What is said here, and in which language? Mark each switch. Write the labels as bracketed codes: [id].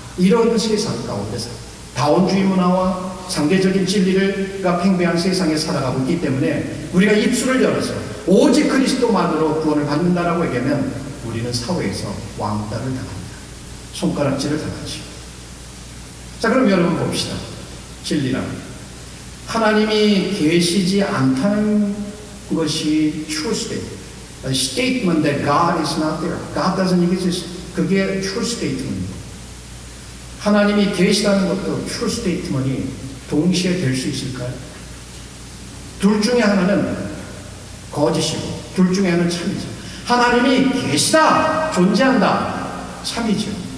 [ko] 이런 세상 가운데서 다원주의 문화와 상대적인 진리가 팽배한 세상에 살아가고 있기 때문에 우리가 입술을 열어서 오직 그리스도만으로 구원을 받는다라고 얘기하면 우리는 사회에서 왕따를 당합니다. 손가락질을 당하죠. 자, 그럼 여러분 봅시다. 진리란 하나님이 계시지 않다는 것이 true statement. [en] A statement that God is not there. God doesn't exist. [ko] 그게 true statement입니다. 하나님이 계시다는 것도 true statement이 동시에 될 수 있을까요? 둘 중에 하나는 거짓이고 둘 중에 하나는 참이죠. 하나님이 계시다, 존재한다, 참이죠.